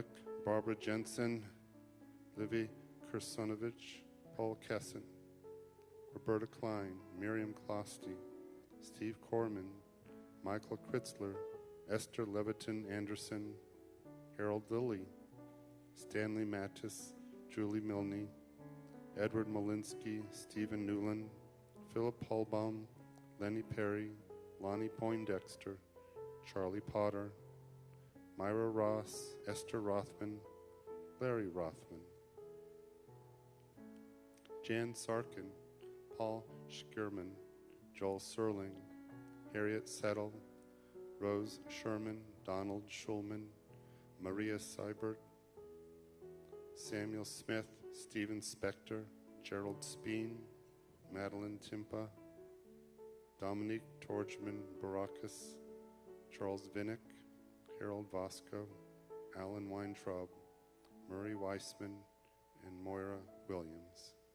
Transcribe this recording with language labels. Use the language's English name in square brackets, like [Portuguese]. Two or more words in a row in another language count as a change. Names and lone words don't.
[English] Barbara Jensen, Livy Kursonovich, Paul Kessin, Roberta Klein, Miriam Klosty, Steve Corman, Michael Kritzler, Esther Leviton Anderson, Harold Lilly, Stanley Mattis, Julie Milne, Edward Molinsky, Stephen Newland, Philip Holbaum, Lenny Perry, Lonnie Poindexter, Charlie Potter, Myra Ross, Esther Rothman, Larry Rothman, Jan Sarkin, Paul Schierman, Joel Serling, Harriet Settle, Rose Sherman, Donald Schulman, Maria Seibert, Samuel Smith, Stephen Spector, Gerald Speen, Madeline Timpa, Dominique Torchman Barakis, Charles Vinnick, Harold Vasco, Alan Weintraub, Murray Weissman, and Moira Williams.